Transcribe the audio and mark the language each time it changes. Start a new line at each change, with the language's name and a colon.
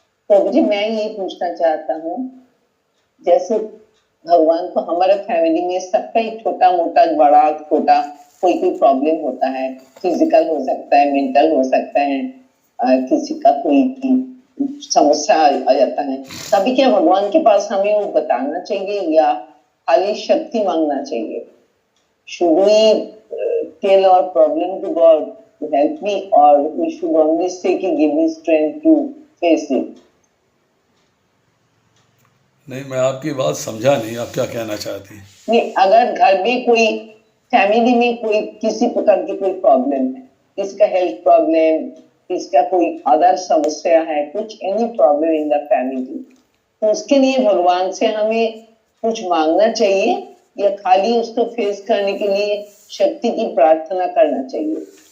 Hindi: प्रभु जी मैं ये पूछना चाहता हूँ, जैसे भगवान को हमारे फैमिली में सबका ही छोटा मोटा बड़ा छोटा कोई प्रॉब्लम होता है, फिजिकल हो सकता है, मेंटल हो सकता है, किसी का कोई समस्या आ जाता है, तभी क्या भगवान के पास हमें वो बताना चाहिए या खाली शक्ति मांगना चाहिए?
English: Should we tell our problem to God to help me, or we should only say कि give me strength to face it?
Hindi: नहीं, मैं आपकी बात समझा नहीं, आप क्या कहना चाहती हैं? नहीं, अगर घर में कोई फैमिली में कोई किसी प्रकार की कोई प्रॉब्लम है, किसका हेल्थ प्रॉब्लम, किसका कोई अदर समस्या है, कुछ
English: any problem in the family,
Hindi: तो उसके लिए भगवान से हमें कुछ मांगना चाहिए या खाली उसको फेस करने के लिए शक्ति की प्रार्थना करना चाहिए?